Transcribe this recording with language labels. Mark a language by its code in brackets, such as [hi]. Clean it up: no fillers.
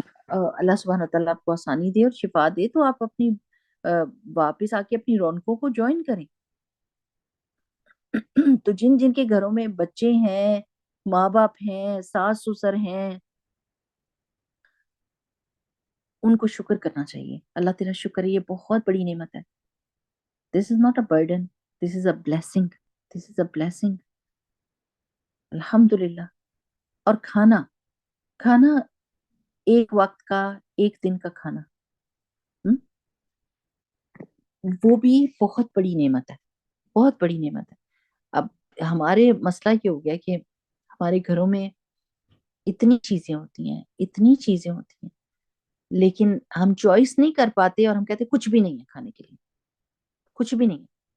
[ur] اللہ سبحانہ تعالیٰ آپ کو آسانی دے اور شفا دے، تو آپ اپنی واپس آ کے اپنی رونقوں کو جوائن کریں. تو جن جن کے گھروں میں بچے ہیں، ماں باپ ہیں، ساس سسر ہیں، ان کو شکر کرنا چاہیے. اللہ تیرا شکر ہے، یہ بہت بڑی نعمت ہے. [en] This is not a burden, this is a blessing, this is a blessing. [ur] الحمد للہ. اور کھانا، کھانا ایک وقت کا، ایک دن کا کھانا، ہم؟ وہ بھی بہت بڑی نعمت ہے، بہت بڑی نعمت ہے. اب ہمارے مسئلہ یہ ہو گیا کہ ہمارے گھروں میں اتنی چیزیں ہوتی ہیں، اتنی چیزیں ہوتی ہیں، لیکن ہم چوائس نہیں کر پاتے، اور ہم کہتے کچھ بھی نہیں ہے کھانے کے لیے، کچھ بھی نہیں ہے.